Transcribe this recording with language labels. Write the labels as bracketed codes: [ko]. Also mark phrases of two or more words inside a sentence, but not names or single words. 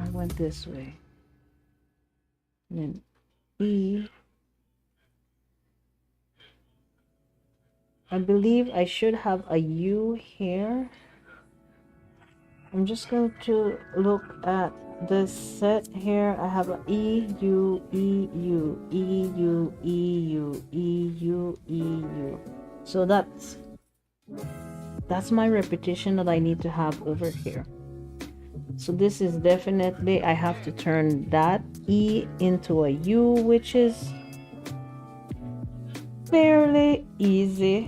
[en] I went this way. And then E. I believe I should have a U here. I'm just going to look at this set here. I have a E, U, E, U, E, U, E, U, E, U, E, U. So that's my repetition that I need to have over here. So this is definitely, I have to turn that E into a U, which is fairly easy.